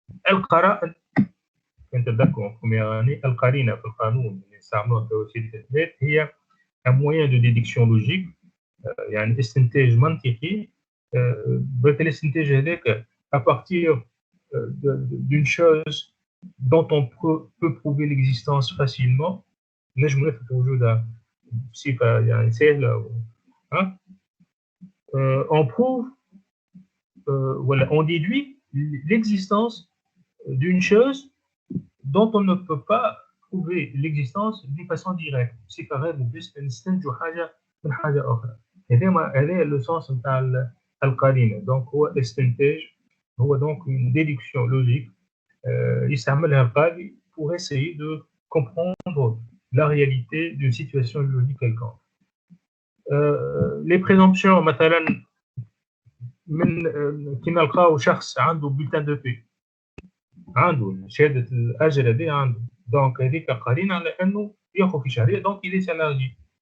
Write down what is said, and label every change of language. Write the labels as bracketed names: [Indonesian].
[Arabic] القرائن كنت تذكروا القرينة في القانون اللي نستعملوها في وسيلة الإثبات هي [French] un moyen de déduction logique، [Arabic] يعني استنتاج منطقي. بالاستنتاج هذاك [French] à partir d'une chose dont on peut prouver l'existence facilement. [Arabic] نجم نثبت وجودها بصفة يعني سهلة. [French] On prouve voilà, on déduit l'existence d'une chose dont on ne peut pas prouver l'existence d'une façon directe. [Arabic] بصفة غير مباشرة نستنتجوا حاجة من حاجة أخرى. هذا السنس نتاع القرينة. دونك هو استنتاج، هو [French] donc une déduction logique [Arabic] يستعملها القاضي [French] pour essayer de comprendre la réalité d'une situation juridique quelconque. [Arabic] Les présomptions مثلا من كي نلقاو شخص عنده بولتان دو بي، عنده شهادة الأجر هذه عنده، دونك هذيك قرينة على أنه ياخذ في شهرية، دونك إلي سالاري.